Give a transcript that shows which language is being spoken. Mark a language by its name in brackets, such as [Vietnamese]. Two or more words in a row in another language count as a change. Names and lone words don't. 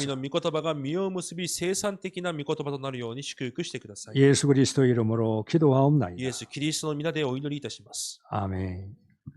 [Japanese] の御言葉が実を結び生産的な御言葉となるように祝福してください。 [Korean] 예수 그리스도 이름으로 [Japanese] イエ [Korean] 기도하옵나이다. [Japanese] ス・キリストの皆でお祈りいたします。 [Korean] 아멘.